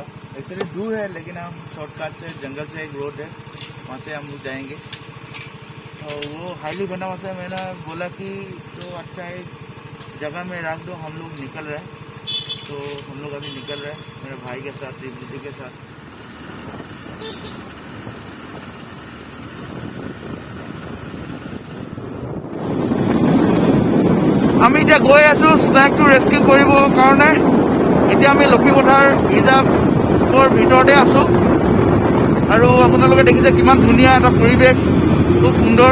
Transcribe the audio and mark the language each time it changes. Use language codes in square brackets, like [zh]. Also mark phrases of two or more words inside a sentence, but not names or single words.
[hi] एक्चुअली दूर है लेकिन हम शॉर्टकट से जंगल से एक रोड है वहाँ से हम लोग जाएंगे। तो वो हाईली बना हुआ था। मैंने बोला कि तो अच्छा है जगह में रख दो। हम लोग निकल रहे हैं। तो हम लोग अभी निकल रहे हैं मेरे भाई के साथ दीदी के साथ। [as] আমি এতিয়া গৈ আছো স্নেকটো ৰেস্কিউ কৰিবৰ কাৰণে। এতিয়া আমি লক্ষীপথাৰ ৰিজাৰ্ভৰ ভিতৰতে আছো আৰু আপোনালোকে দেখিছে কিমান ধুনীয়া এটা পৰিৱেশ, খুব সুন্দৰ।